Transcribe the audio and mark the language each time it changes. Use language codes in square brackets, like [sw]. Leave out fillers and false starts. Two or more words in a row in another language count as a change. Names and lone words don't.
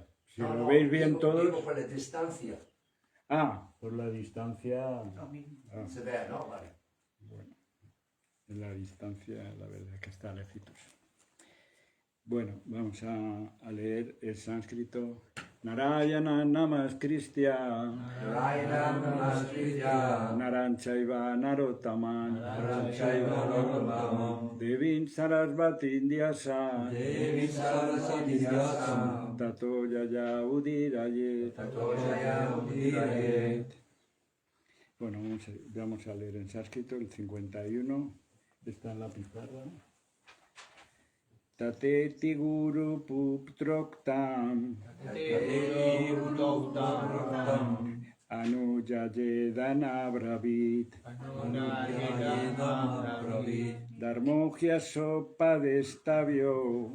[es] Si lo veis bien digo todos... por la distancia. Por la distancia... Se ve, ¿no? Vale. Bueno, en la distancia la verdad es que está lejitos. Bueno, vamos a leer el sánscrito. [sa] नारायणं नमस्कृत्य नारायणं नमस्कृत्य नरं चैव नरोत्तमम् नरं चैव नरोत्तमम् देवीं सरस्वतीं व्यासं देवीं सरस्वतीं व्यासं ततो जयम् उदीरयेत्. ततो जयम् उदीरयेत्. [es] Bueno, vamos a leer en sánscrito el 51. Está en la pizarra. [sa] तथेति गुरु पुत्रोक्तम् तथेति गुरु अनुज्ञाप्येदम् अब्रवीत् अनुज्ञाप्येदम् अब्रवीत् धर्मो ह्यस्योपदेष्टव्यो